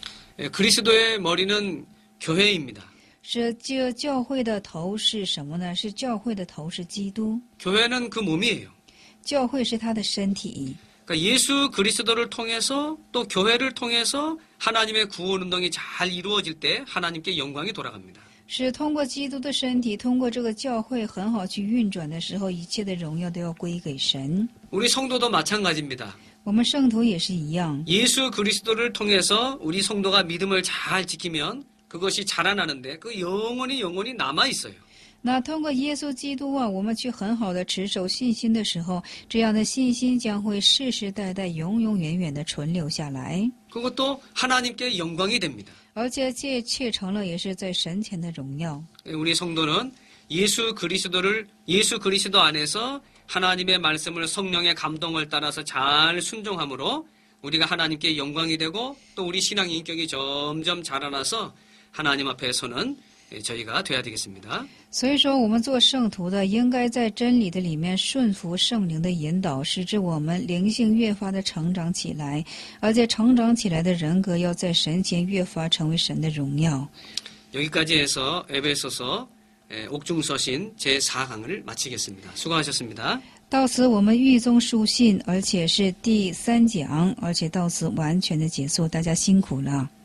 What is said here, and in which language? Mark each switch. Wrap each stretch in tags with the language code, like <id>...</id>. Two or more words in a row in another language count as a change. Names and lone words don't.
<ko>그리스도의 머리는 교회입니다.</ko> <zh>是这教会的头是什么呢？是教会的头是基督，</zh> <ko>교회는 그 몸이에요.</ko> <zh>教会是他的身体。</zh> <ko>그러니까 예수 그리스도를 통해서 또 교회를 통해서 하나님의 구원 운동이 잘 이루어질 때 하나님께 영광이 돌아갑니다.</ko> <zh>是通过基督的身体，通过这个教会很好去运转的时候，一切的荣耀都要归给神。</zh> <ko>우리 성도도 마찬가지입니다.</ko> <zh>我们圣徒也是一样，</zh> <ko>예수 그리스도를 통해서 우리 성도가 믿음을 잘 지키면 그것이 자라나는데 그 영원히 남아 있어요.</ko> <zh>那通过耶稣基督啊，我们去很好的持守信心的时候，这样的信心将会世世代代、永永远远的存留下来，</zh> <ko>그것도 하나님께 영광이 됩니다.</ko> <zh>而且这切成了也是在神前的荣耀。</zh> <ko>우리 성도는 예수 그리스도 안에서 하나님의 말씀을 성령의 감동을 따라서 잘 순종함으로 우리가 하나님께 영광이 되고 또 우리 신앙의 인격이 점점 자라나서 하나님 앞에 서는 저희가 돼야 되겠습니다.</ko> <zh>所以说，我们做圣徒的，应该在真理的里面顺服圣灵的引导，使之我们灵性越发的成长起来，而且成长起来的人格要在神前越发成为神的荣耀。</zh> <ko>여기까지 해서 에베소서 옥중서신 제4강을 마치겠습니다. 수고하셨습니다.</ko> <zh>到此我们狱中书信，而且是第3讲，而且到此完全的结束，大家辛苦了。</zh>